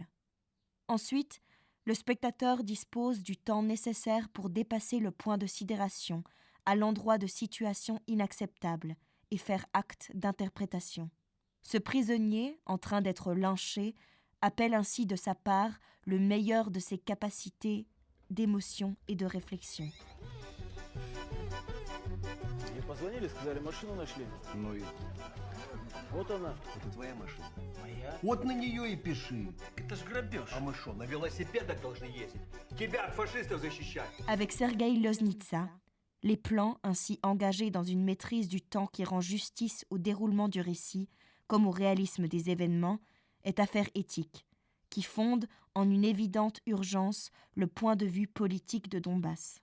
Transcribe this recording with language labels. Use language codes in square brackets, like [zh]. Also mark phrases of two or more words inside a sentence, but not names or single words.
[fr] Ensuite, le spectateur dispose du temps nécessaire pour dépasser le point de sidération à l'endroit de situations inacceptables et faire acte d'interprétation. Ce prisonnier, en train d'être lynché, appelle ainsi de sa part le meilleur de ses capacités d'émotion et de réflexion. [ru] Мне позвонили, сказали, машину нашли. Ну и Вот она. это твоя машина. Моя? Вот на нее и пиши. Это ж грабеж. А мы что, на велосипедах должны ездить? Тебя от фашистов защищать. [fr] Avec Sergueï Loznitsa, les plans ainsi engagés dans une maîtrise du temps qui rend justice au déroulement du récit comme au réalisme des événements est affaire éthique, qui fonde en une évidente urgence le point de vue politique de Donbass.